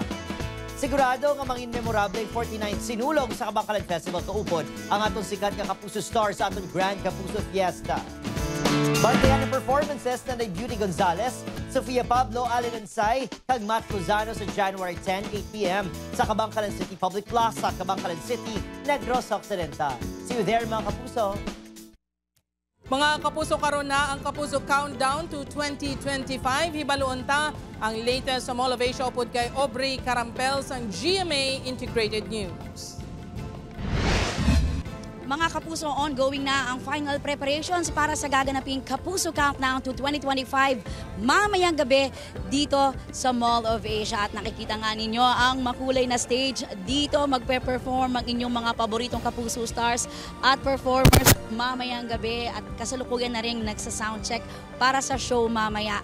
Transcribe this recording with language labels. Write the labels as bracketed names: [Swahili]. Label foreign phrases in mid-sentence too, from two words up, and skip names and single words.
[Hiligaynon] Sigurado nga mangin memorable 49th sinulog sa Kabangkalan Festival kaupod ang atong sikat nga Kapuso Star sa atong Grand Kapuso Fiesta. Bantayan ang performances na Beauty Gonzalez, Sofia Pablo, Allen Ansay, kag Matt Lozano sa January 10, 8 p.m. sa Kabangkalan City Public Plaza, Kabangkalan City, Negros Occidental. [English] See you there [Filipino] mga kapuso! [Hiligaynon] Mga kapuso, karon na ang Kapuso Countdown to 2025. Hibaluon ta ang latest sa Mall of Asia upod kay Aubrey Carampel sa GMA Integrated News. [Filipino] Mga kapuso, ongoing na ang [English] final preparations [Filipino] para sa gaganaping Kapuso Countdown to 2025 mamayang gabi dito sa Mall of Asia. At nakikita nga ninyo ang makulay na stage dito. Magpe-perform ang inyong mga paboritong Kapuso stars at performers mamayang gabi. At kasalukuyan na rin nagsa-soundcheck para sa show mamaya.